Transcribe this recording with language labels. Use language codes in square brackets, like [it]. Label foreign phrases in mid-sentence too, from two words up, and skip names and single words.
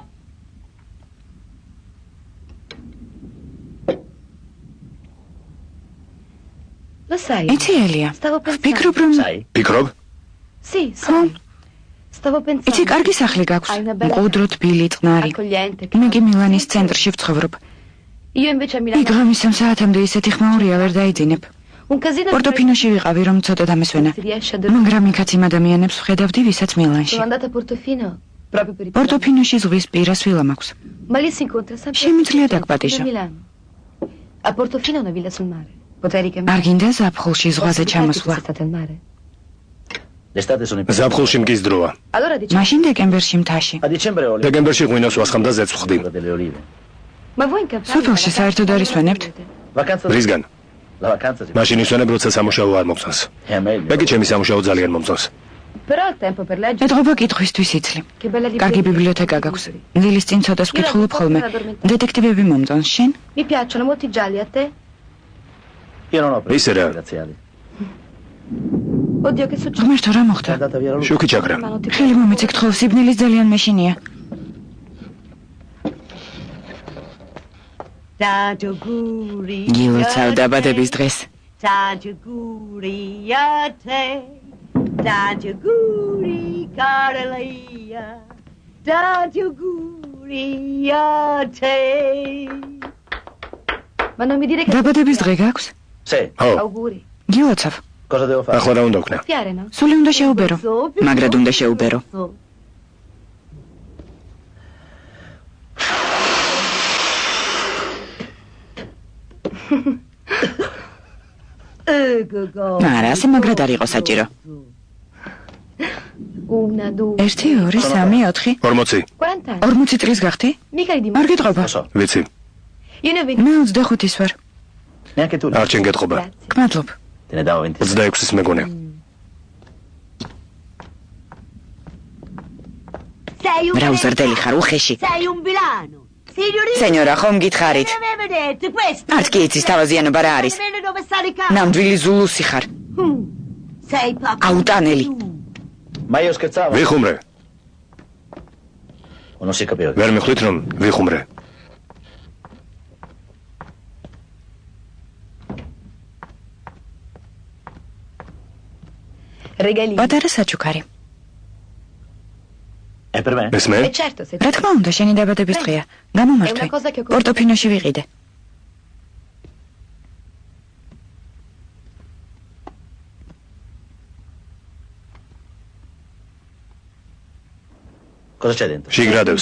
[it] Lo sai? [ka] იცი ელია. [it] Stavo pensando. [ka] ვფიქრობ რომ [it] Sai? [ka] ფიქრობ? [it] Sì, sai. Stavo pensando. [ka] იცი კარგი სახლი გაქვს. [it] Hai una bella [ka] მყუდრო თბილი, წყნარი. [it] accogliente. [ka] მე კი მილანის ცენტრში ვცხოვრობ. [it] Io invece a [ka] იქ [it] Milano. [ka] ღამის 3 საათამდე ისეთი ხმაურია ვერ დაიძინებ. [it] Un casino. [ka] პორტოფინოში ვიყავი რომ ცოტა დამესვენა. [it] Si riesce a dormire. [ka] მაგრამ იქაც იმ ადამიანებს ვხედავდი, ვისაც მილანში. [it] Sono andata a Portofino proprio per il [ka] პორტოფინოში ზღვის პირას ვილა მაქვს. [it] Ma lì si incontra sempre. [ka] Შემიძლია [it] a [ka] დაგპატიჟო. [it] Milano. A Portofino una villa sul mare. Potrei [ka] არ [it] ricambiare. [ka] გინდა ზაფხულში ზღვაზე ჩამოსვლა. [it] Sei stata al mare. L'estate sono in... [ka] ზაფხულში მგის დროა. [it] Allora diciamo. [ka] მაშინ დეკემბერში მთაში. [it] A dicembre ho le... [ka] დეკემბერში ღვინოს ვასხამ და ზეთს ვხდი. [it] delle olive. Ma voi in campagna? [ka] სოფელში საერთოდ არ ისვენებთ? [it] Vacanza... [ka] რისგან? მაშინ ისვენებ, როცა სამუშაო არ მოგწონს. მე კი ჩემი სამუშაო ძალიან მომწონს. [it] Però il tempo per leggere. [ka] ეთყობა კითხვისთვის იცლი. [it] Che bella [ka] კარგი ბიბლიოთეკა გაქვს. დილის წინ ცოტას ვკითხულობ ხოლმე. დეტექტივები მომწონს, შენ? [it] Mi piacciono molto i gialli a te? [ka] ისე რა. [it] Oddio che succede? [ka] ღმერთო, რა მოხდა? შუქი ჩაქრა. ხელი მომეცი გთხოვ, სიბნელის ძალიან მეშინია. გილოცავ დაბადების დღეს. [it] Ma non mi dire che [ka] დაბადების დღე გაქვს? ხო, [it] auguri. [ka] გილოცავ. ახლა რა უნდა ვქნა? [it] Piare, no? [ka] სული უნდა შეუბერო. მაგრად უნდა შეუბერო. არა, ასე მაგრად არ იყო საჭირო. 1, 2, 1, 2, 3, 4. 40. [it] 40 anni. [ka] 40 წლის გახდი? [it] Mica di [ka] არ გეტყობა. ვიცი. [it] Io ne ho 20. [ka] მე 25-ის ვარ. არ ჩემ გეტყობა. გმადლობ. 26-ის მეგონე. რა უზრდელი ხარ უხეში. [it] Sei un vilano. Signorina. [ka] სენიორა, ხომ გითხარით? [it] Non avevo detto questo. [ka] არც კი იცის თავაზიანობა რა არის. [it] Bene dove sta di casa. [ka] ნამდვილი ზულუსი ხარ. [it] Sei proprio. [ka] აუტანელი. [it] Ma io scherzavo. [ka] ვიხუმრე. [it] Non si capiva. [ka] ვერ მიხვდით რომ ვიხუმრე. [it] Regalini. [ka] პატარა საჩუქარი. [it] È per me? [ka] ეს მე? [it] E certo, se [ka] რა თქმა უნდა, შენი დაბადების დღეა. გამომართვე. პორტოფინოში ვიყიდე. [it] Cosa c'è dentro? [ka] შიგრადევს.